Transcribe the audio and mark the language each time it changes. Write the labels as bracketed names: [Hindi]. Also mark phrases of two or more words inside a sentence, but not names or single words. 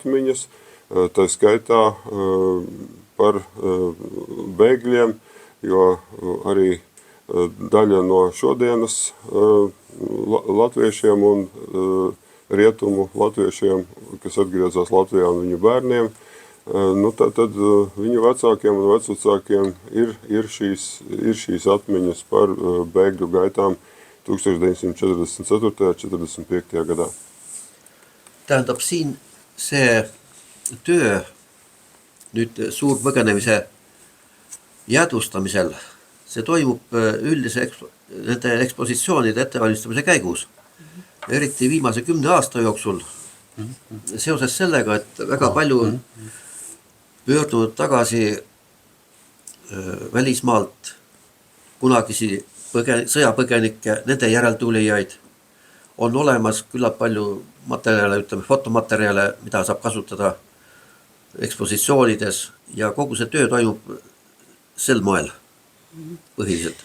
[Latvian] materiāli, atmiņas, tā skaitā par bēgļiem, jo arī daļa no šodienas latviešiem un rietumu latviešiem, kas atgriezās Latvijā un viņu bērniem, tad viņu vecākiem un vecvecākiem ir šīs atmiņas par bēgļu gaitām 1944.–45. gadā. [Estonian] Tähendab, siin see töö nüüd suurpõgenemise jäädvustamisel, see toimub üldise nende ekspositsioonide ettevalmistamise käigus. Eriti viimase 10 aasta jooksul seoses sellega, et väga palju pöördunud tagasi välismaalt kunagisi sõjapõgenikke, nende järeltulijaid, on olemas küllap palju materjale, ütleme fotomaterjale, mida saab kasutada ekspositsioonides ja kogu see töö toimub sel moel põhiliselt.